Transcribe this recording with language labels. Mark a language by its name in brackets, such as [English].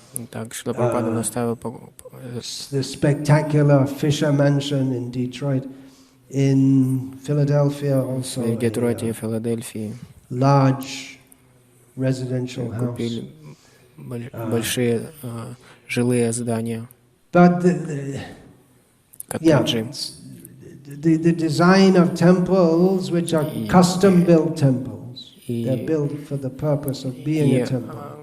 [Russian] Так, Шрила Прабхупада наставил [English] the spectacular Fisher Mansion in Detroit, in Philadelphia also. [Russian] В Детройте и Филадельфии [English] large residential house. [Russian] Купили большие жилые здания, коттеджи. [English] The design of temples, which are custom-built temples, they're built for the purpose of being a temple.